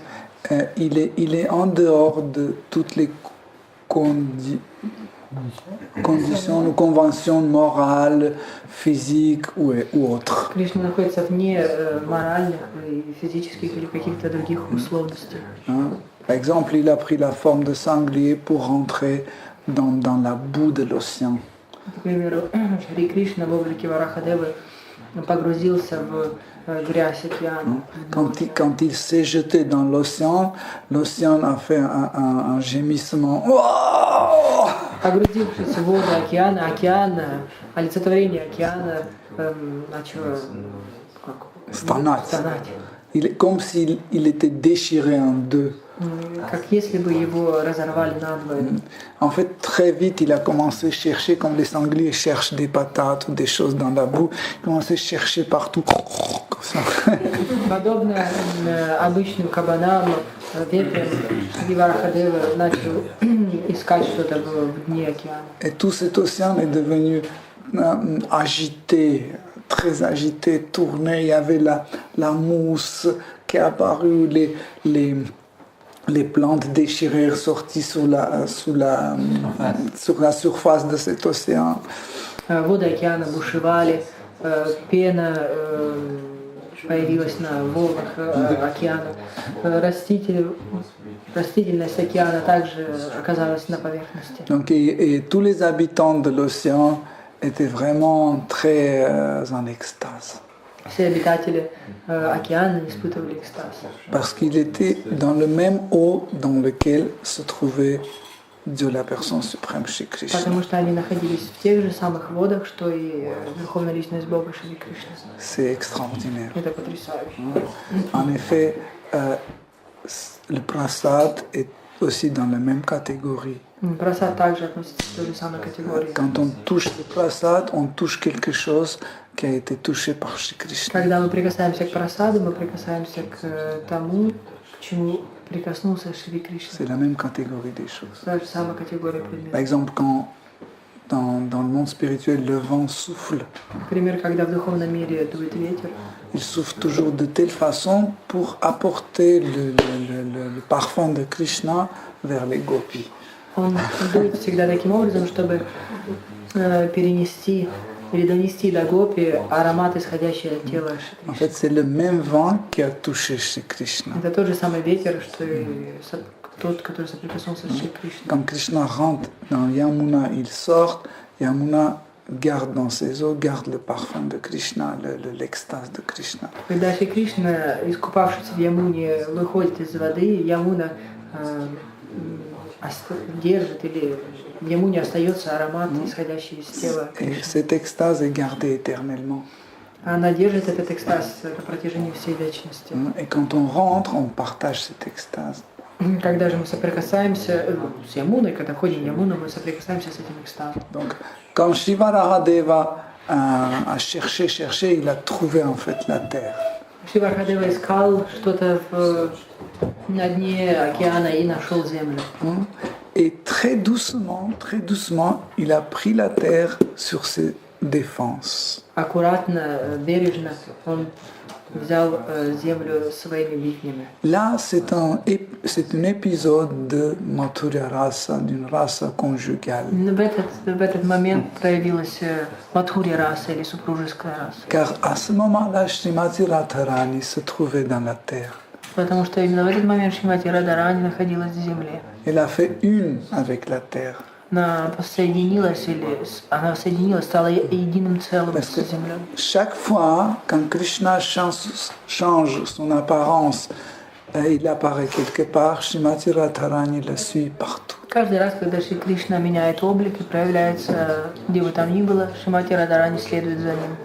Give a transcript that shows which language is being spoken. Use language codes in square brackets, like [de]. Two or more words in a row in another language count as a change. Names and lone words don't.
[fr] Il est en dehors de toutes les conditions ou conventions morales, physiques ou autres. [ru] Кришна находится вне моральных и физических или каких-то других условностей. [fr] Par exemple, il a pris la forme de sanglier pour rentrer dans la boue de l'océan. [ru] К примеру, Шри Кришна в облике Варахадевы погрузился в грязь океана. [fr] Quand il s'est jeté dans l'océan a fait un gémissement. Oh! [ru] Погрузившись в воду океан, олицетворение океана начало стонать. [fr] Comme s'il était déchiré en deux. [ru] Как если бы его разорвали надвое. [fr] En fait, très vite, il a commencé à chercher, comme les sangliers cherchent des patates ou des choses dans la boue, il a commencé à chercher partout. [ru] Подобно обычным кабанам, вепрям, Шри Варахадева начал искать что-то в дне океана. [fr] Et tout cet océan est devenu agité, très agité, tourné. Il y avait la mousse qui est apparue, les plantes déchirées sorties sur la surface de cet océan. [ru] Воды океана бушевали, пена появилась на волнах океана, растительность океана также оказалась на поверхности. [fr] Donc, et tous les habitants de l'océan étaient vraiment très en extase. [ru] Все обитатели океана испытывали экстаз. [fr] Parce qu'il était dans le même eau dans lequel se trouvait Dieu, la personne suprême, Shri Krishna. [ru] Потому что они находились в тех же самых водах, что и Верховная Личность Бога Шри Кришна. [fr] C'est extraordinaire. [ru] Это потрясающе. [fr] En effet, le prasad est aussi dans la même catégorie. [ru] Прасад также относится к той же самой категории. [fr] Quand on touche le prasad, on touche quelque chose qui a été touché par Shri Krishna. [ru] Когда мы прикасаемся к прасаду, мы прикасаемся к тому, к чему прикоснулся Шри Кришна. [fr] C'est la même catégorie des choses. [ru] Та же самая категория предметов. [fr] Par exemple, quand dans le monde spirituel, le vent souffle, [ru] Например, когда в духовном мире дует ветер, [fr] il souffle toujours de telle façon pour apporter le parfum de Krishna vers les gopis. [ru] он дует всегда таким образом, чтобы перенести или донести до гопи аромат, исходящий от тела Шри [fr] En [ru] Кришны. [fr] fait, c'est le même vent qui a touché Shri Krishna. [ru] Это тот же самый ветер, что и тот, который соприкоснулся с Шри Кришной. [fr] Quand Krishna rentre dans Yamuna, il sort, Yamuna garde dans ses eaux, garde le parfum de Krishna, l'extase de Krishna. [ru] Когда Шри Кришна, искупавшись в Ямуне, выходит из воды, Ямуна держит или в Ямуне остается аромат, исходящий из тела [fr] Et [ru] Кришны. [fr] cette extase est gardée éternellement. [ru] Она держит этот экстаз на протяжении всей вечности. [fr] Et quand on rentre, on partage cette extase. [ru] Когда же мы соприкасаемся с Ямуной, когда входим в Ямуну, мы соприкасаемся с этим экстазом. [fr] Donc, quand Shivarahadeva a cherché, il a trouvé en fait la terre. [ru] Шри Варахадева искал что-то на дне океана и нашел землю. [fr] Et très doucement, il a pris la terre sur ses défenses. [ru] Аккуратно, бережно он взял землю своими бивнями. [fr] Là, c'est un épisode de Mathurya Rasa, d'une rasa conjugale. [ru] В этот момент проявилась Мадхурья раса или супружеская раса. [fr] Car à ce moment-là, Srimati Radharani se trouvait dans la terre. [ru] Потому что именно в этот момент Шримати Радарани находилась в земле. [fr] Elle a fait une avec la terre. [ru] Она соединилась, стала единым целым с землей. [fr] Chaque fois, quand Krishna change son apparence, il apparaît quelque part, Srimati Radharani le suit partout. [ru] Каждый раз, когда Шри Кришна меняет облик и проявляется, где бы там ни было, Шримати Радарани следует за ним.